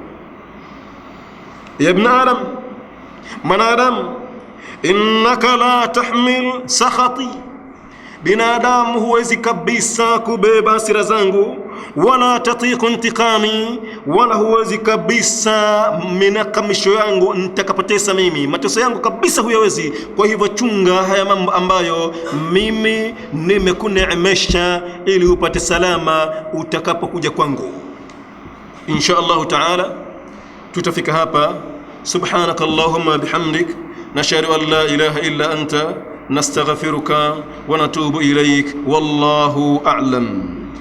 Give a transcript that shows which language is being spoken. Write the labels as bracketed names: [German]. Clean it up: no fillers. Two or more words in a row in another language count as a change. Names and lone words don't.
[Arabic] يا ابن آدم, [Swahili] manadamu, [Arabic] إنك لا تحمل سخطي, [Swahili] binadamu huwezi kabisa kubeba hasira zangu, [Arabic] ولا تطيق انتقامي, [Swahili] wala huwezi kabisa minakamisho yangu nitakapotesa mimi, mateso yangu kabisa huyawezi. Kwa hivyo chunga haya mambo ambayo mimi nimekuneemesha, ili upate salama utakapokuja kwangu. [Arabic] إن شاء الله تعالى [Swahili] tutafika hapa. [Arabic] سبحانك اللهم وبحمدك، نشهد أن لا إله إلا أنت، نستغفرك ونتوب إليك، والله أعلم.